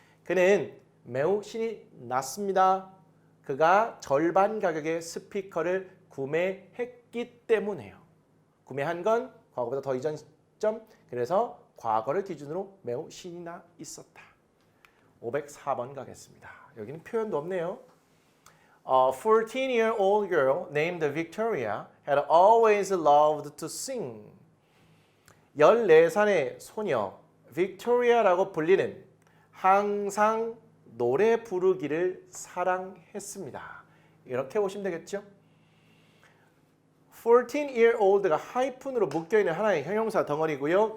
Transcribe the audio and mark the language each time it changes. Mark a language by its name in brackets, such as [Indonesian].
[Korean] 그는 매우 신이 났습니다. 그가 절반 가격의 스피커를 구매했기 때문에요. 구매한 건 과거보다 더 이전 시점, 그래서 과거를 기준으로 매우 신이 나 있었다. 504번 가겠습니다. 여기는 표현도 없네요. [English] A 14-year-old girl named Victoria had always loved to sing. [Korean] 14살의 소녀 빅토리아라고 불리는 항상 노래 부르기를 사랑했습니다. 이렇게 보시면 되겠죠? 14-year-old가 하이픈으로 묶여있는 하나의 형용사 덩어리고요.